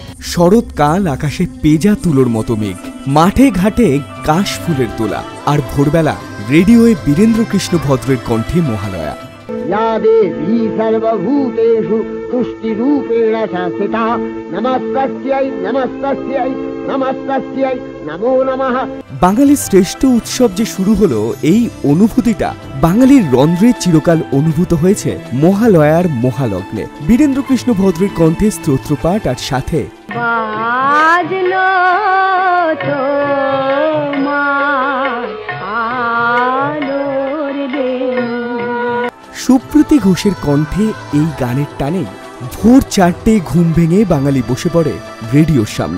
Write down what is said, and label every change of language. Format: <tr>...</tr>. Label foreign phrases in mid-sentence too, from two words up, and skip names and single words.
<bn>শরৎকাল, আকাশে পেজা তুলোর মতো মেঘ, মাঠে ঘাটে কাশ ফুলের তোলা, আর ভোরবেলা রেডিওয়ে বীরেন্দ্রকৃষ্ণ ভদ্রের কণ্ঠে মহালয়া।</bn> <sa>या देवी सर्वभूतेषु तुष्टिरूपेण संस्थिता नमस्तस्यै नमस्तस्यै नमस्तस्यै नमो नमः।</sa> <bn>বাঙালির শ্রেষ্ঠ উৎসব যে শুরু হলো, এই অনুভূতিটা বাঙালির রন্ধ্রে চিরকাল অনুভূত হয়েছে মহালয়ার মহালগ্নে। বীরেন্দ্রকৃষ্ণ ভদ্রের কণ্ঠে স্তোত্রপাঠ আর সাথে বাজলো সুপ্রীতি ঘোষের কণ্ঠে এই গানের টানে ভোর 4টে ঘুম ভেঙে বাঙালি বসে পড়ে রেডিওর সামনে।</bn>